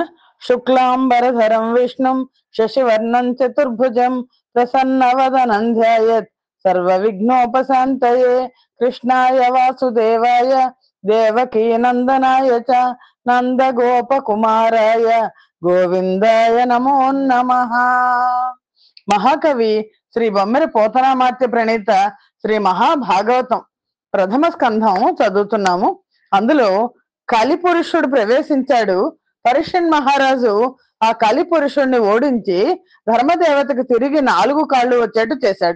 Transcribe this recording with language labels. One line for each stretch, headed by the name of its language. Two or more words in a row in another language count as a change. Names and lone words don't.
Sanskrit: शुक्लांबरधरं विष्णुं शशिवर्णं चतुर्भुजं प्रसन्नवदनं ध्यायेत् सर्वविघ्नोपशान्तये। कृष्णाय वासुदेवाय देवकी नंदनाय च नंदगोपकुमाराय गोविंदाय नमो नमः।
Telugu: మహాకవి శ్రీ బొమ్మెర పోతనామాత్య ప్రణీత శ్రీ మహాభాగవతం ప్రథమ స్కంధం చదువుతున్నాము. అందులో కలిపురుషుడు ప్రవేశించాడు. పరీక్షణ్ మహారాజు ఆ కలిపురుషుడిని ఓడించి ధర్మదేవతకు తిరిగి 4 కాళ్ళు వచ్చేట్టు చేశాడు.